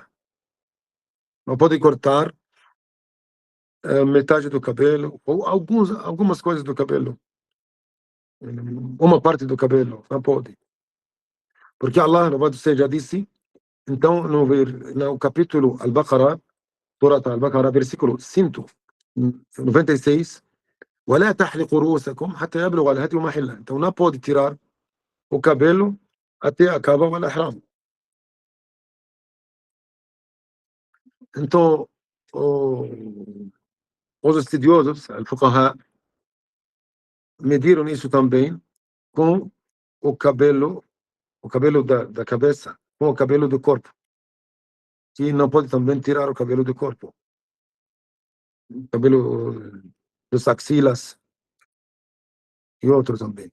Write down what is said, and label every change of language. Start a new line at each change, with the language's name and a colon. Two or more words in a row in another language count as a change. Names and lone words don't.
Portuguese: Não pode cortar metade do cabelo, ou algumas coisas do cabelo. Uma parte do cabelo, não pode. Porque Allah, louvado seja, disse, então, no capítulo Al-Baqarah, Surat Al-Baqarah, versículo 196,
Arabic: ولا تحلقوا رؤوسكم حتى يبلغ الهدي محله.
Portuguese: Então, não pode tirar o cabelo até acabar o al-ihram. Então, os estudiosos, al-fuqaha, mediram isso também com o cabelo da cabeça, com o cabelo do corpo. Que não pode também tirar o cabelo do corpo. Cabelo dos axilas e outros também.